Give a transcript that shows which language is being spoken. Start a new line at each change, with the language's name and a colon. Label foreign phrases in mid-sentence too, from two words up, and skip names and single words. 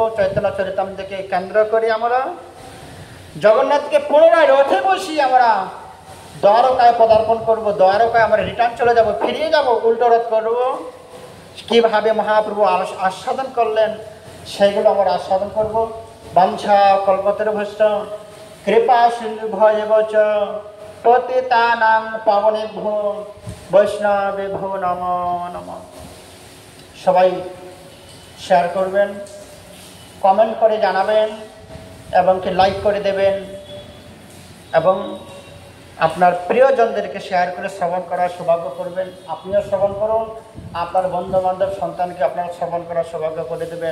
Bangla: চৈতন্য চরিতামৃতকে কেন্দ্র করে আমরা জগন্নাথকে পুনরায় রথে বসিয়ে আমরা দ্বারকায় পদার্পণ করব। দ্বারকায় আমরা রিটার্ন চলে যাব, ফিরিয়ে যাব, উল্টো রথ করব। কীভাবে মহাপ্রভু আস্বাদন করলেন সেগুলো আমরা আস্বাদন করব।
Sanskrit: বাঞ্ছা কল্পতরুভ্যশ্চ কৃপা সিন্ধু ভয়বচ পতিতানাং পাবনেভ্যো বৈষ্ণবেভ্যো নমো নমঃ।
Bangla: সবাই শেয়ার করবেন, কমেন্ট করে জানাবেন এবং কি লাইক করে দেবেন, এবং আপনার প্রিয়জনদেরকে শেয়ার করে শ্রবণ করার সৌভাগ্য করবেন। আপনিও শ্রবণ করুন, আপনার বন্ধু বান্ধব সন্তানকে আপনারা শ্রবণ করার সৌভাগ্য করে দেবেন।